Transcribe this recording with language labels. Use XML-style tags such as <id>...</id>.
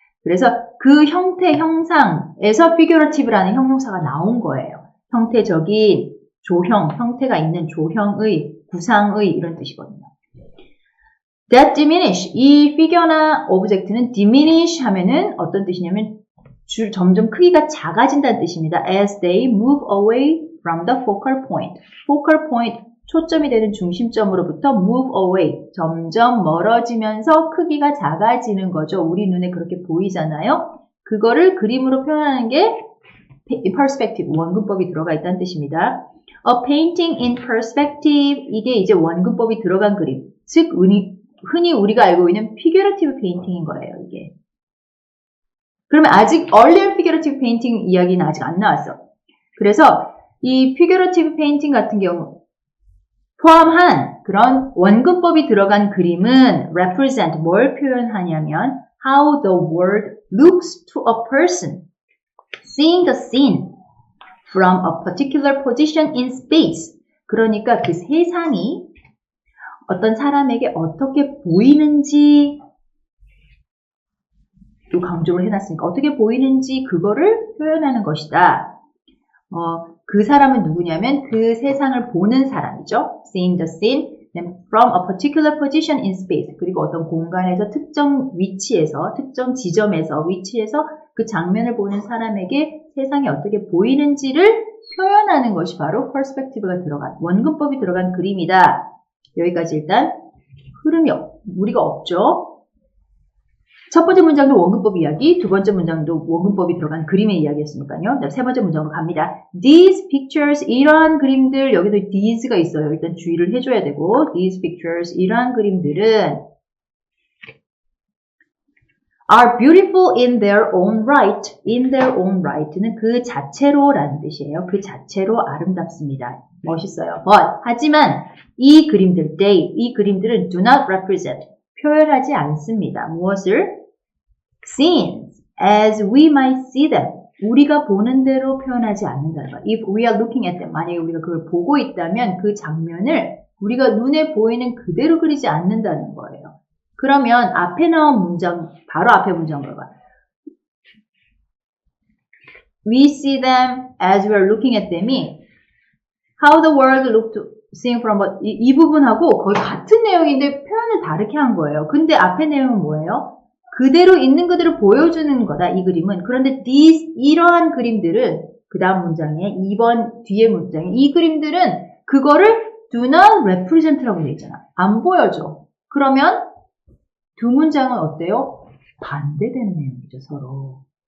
<ko>그래서 그 형태, 형상에서 figurative라는 형용사가 나온 거예요. 형태적인 조형, 형태가 있는 조형의 구상의 이런 뜻이거든요.</ko> <en>That diminish.</en> <ko>이 figure나 object는 diminish 하면은 어떤 뜻이냐면 점점 크기가 작아진다는 뜻입니다.</ko> <en>As they move away from the focal point. focal point,</en> <ko>초점이 되는 중심점으로부터</ko> <en>move away.</en> <ko>점점 멀어지면서 크기가 작아지는 거죠. 우리 눈에 그렇게 보이잖아요. 그거를 그림으로 표현하는 게 perspective, 원근법이 들어가 있다는 뜻입니다.</ko> <en>A painting in perspective,</en> <ko>이게 이제 원근법이 들어간 그림. 즉, 흔히 우리가 알고 있는 figurative painting인 거예요, 이게. 그러면 아직 earlier figurative painting 이야기는 아직 안 나왔어. 그래서 이 figurative painting 같은 경우 포함한 그런 원근법이 들어간 그림은 represent 뭘 표현하냐면</ko> <en>how the world looks to a person seeing the scene from a particular position in space.</en> <ko>그러니까 그 세상이 어떤 사람에게 어떻게 보이는지 또 강조를 해놨으니까 어떻게 보이는지 그거를 표현하는 것이다. 그 사람은 누구냐면 그 세상을 보는 사람이죠.</ko> <en>Seeing the scene from a particular position in space.</en> <ko>그리고 어떤 공간에서 특정 위치에서 특정 지점에서 위치에서 그 장면을 보는 사람에게 세상이 어떻게 보이는지를 표현하는 것이 바로 perspective가 들어간 원근법이 들어간 그림이다. 여기까지 일단 흐름이 무리가 없죠. 첫 번째 문장도 원근법 이야기, 두 번째 문장도 원근법이 들어간 그림의 이야기였으니까요. 세 번째 문장으로 갑니다.</ko> <en>These pictures,</en> <ko>이러한 그림들, 여기도 these가 있어요. 일단 주의를 해줘야 되고,</ko> <en>these pictures,</en> <ko>이러한 그림들은</ko> <en>are beautiful in their own right. In their own right는</en> <ko>그 자체로라는 뜻이에요. 그 자체로 아름답습니다. 멋있어요. But, 하지만 이 그림들, 이 그림들은</ko> <en>do not represent.</en> <ko>표현하지 않습니다. 무엇을?</ko> <en>Scenes as we might see them.</en> <ko>우리가 보는 대로 표현하지 않는다는 거예요.</ko> <en>If we are looking at them.</en> <ko>만약에 우리가 그걸 보고 있다면 그 장면을 우리가 눈에 보이는 그대로 그리지 않는다는 거예요. 그러면 앞에 나온 문장, 바로 앞에 문장 봐봐.</ko> <en>We see them as we are looking at them이 how the world looked seeing from</en> <ko>이 부분하고 거의 같은 내용인데 표현을 다르게 한 거예요. 근데 앞에 내용은 뭐예요? 그대로 있는 그대로 보여주는 거다, 이 그림은. 그런데 이러한 그림들은 그 다음 문장에 2번 뒤에 문장에 이 그림들은 그거를</ko> <en>do not represent</en> <ko>라고 되어 있잖아. 안 보여줘. 그러면 두 문장은 어때요? 반대되는 내용이죠, 서로.</ko>